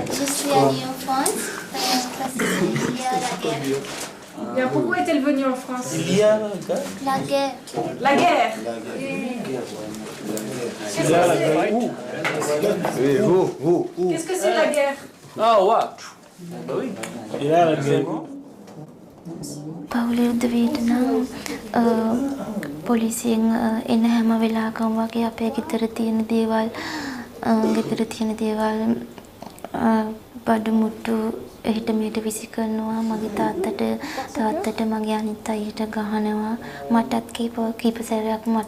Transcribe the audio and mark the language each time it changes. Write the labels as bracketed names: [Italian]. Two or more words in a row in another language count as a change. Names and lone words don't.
[French] Je suis allée en France parce qu'il y a la guerre. Bien, pourquoi est-elle venue en France? La guerre. La guerre. Qu'est-ce que c'est? Oui, où? Qu'est-ce que c'est la guerre? [Sinhala] පවුලේ උදවියට නම් පොලිසියෙන් එන හැම වෙලාවකම වගේ අපේ ගෙදර තියෙන දේවල් බඩු මුට්ටු එහෙට මෙහෙට විසි කරනවා මගේ තාත්තට මගේ අනිත් අයියට ගහනවා මටත් කීප සැරයක්